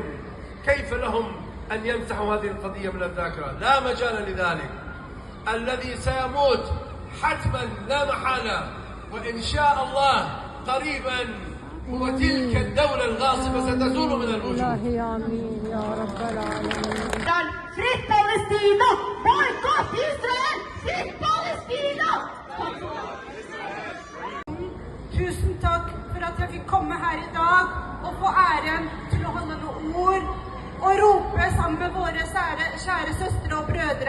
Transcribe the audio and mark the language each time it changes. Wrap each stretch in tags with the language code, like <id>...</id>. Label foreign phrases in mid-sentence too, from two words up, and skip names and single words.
<ar>كيف لهم أن يمسحوا هذه القضية من الذاكرة؟ لا مجال لذلك. الذي سيموت حتما لا محالة وإن شاء الله قريبا هو تلك الدولة الغاصبة ستزول من الوجود. إلهي آمين يا رب العالمين.</ar> <no>Fritt Palestina! Boykott Israel! Fritt Palestina! Tusen takk for at jeg fikk komme her i dag og få æren til å holde noen ord og rope sammen med våre kjære søstre og brødre.</no>